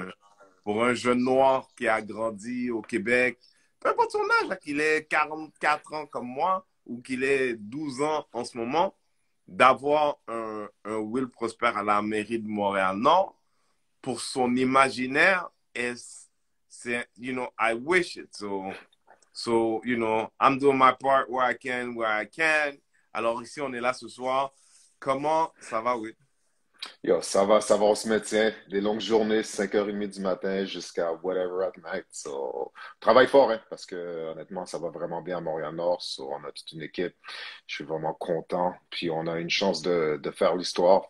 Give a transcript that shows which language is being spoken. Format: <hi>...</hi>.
<fr>un, pour un jeune noir qui a grandi au Québec, peu importe son âge, là, qu'il ait 44 ans comme moi ou qu'il ait 12 ans en ce moment, d'avoir un Will Prosper à la mairie de Montréal-Nord, pour son imaginaire, c'est,</fr> <en>you know, I wish it. So, you know, I'm doing my part where I can.</en> <fr>Alors ici, on est là ce soir. Comment ça va, Will? Yo, on se maintient. Des longues journées, 5h30 du matin jusqu'à</fr> <en>whatever at night.</en> <fr>So, travaille fort, hein, parce que honnêtement, ça va vraiment bien à Montréal-Nord. So, on a toute une équipe. Je suis vraiment content. Puis on a une chance de faire l'histoire.</fr>